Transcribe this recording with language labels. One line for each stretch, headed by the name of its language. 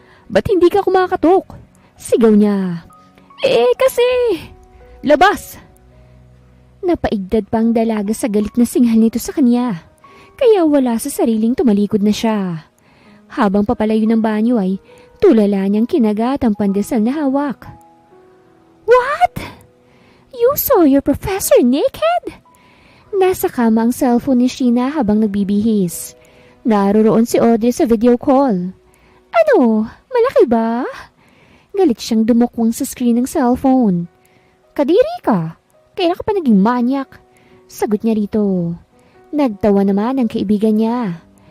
Filipino: Ba't hindi ka kumakatok? Sigaw niya. Kasi... Labas! Napaigdad pa ang dalaga sa galit na singhal nito sa kanya. Kaya wala sa sariling tumalikod na siya. Habang papalayo ng banyo ay tulala niyang kinagat ang pandesal na hawak.
English: What? You saw your professor naked?
Filipino: Nasa kama ang cellphone ni Sheena habang nagbibihis. Naroroon si Audrey sa video call. Ano? Malaki ba? Galit siyang dumukwang sa screen ng cellphone. Kadiri ka? Kaya ka pa naging manyak? Sagot niya rito. Nagtawa naman ang kaibigan niya.